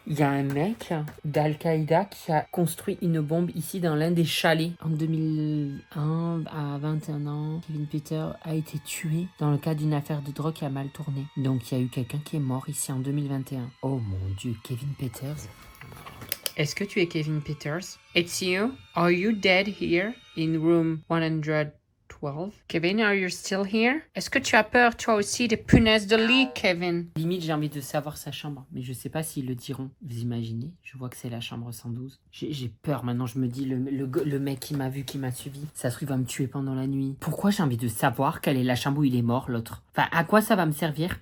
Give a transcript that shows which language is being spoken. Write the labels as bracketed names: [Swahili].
[French] Il y a un mec d'Al-Qaïda qui a construit une bombe ici dans l'un des chalets. En 2001, à 21 ans, Kevin Peter a été tué dans le cadre d'une affaire de drogue qui a mal tourné. Donc, il y a eu quelqu'un qui est mort ici en 2021. Oh mon Dieu, Kevin Peters. Est-ce que tu es Kevin Peters? [English] It's you? Are you dead here in room 112? Kevin, are you still here? [French] Est-ce que tu as peur, toi aussi, des punaises de lit, Kevin? Limite, j'ai envie de savoir sa chambre, mais je sais pas s'ils le diront. Vous imaginez? Je vois que c'est la chambre 112. J'ai peur maintenant, je me dis, le mec qui m'a vu, qui m'a suivi, ça se trouve, il va me tuer pendant la nuit. Pourquoi j'ai envie de savoir quelle est la chambre où il est mort, l'autre? Enfin, à quoi ça va me servir?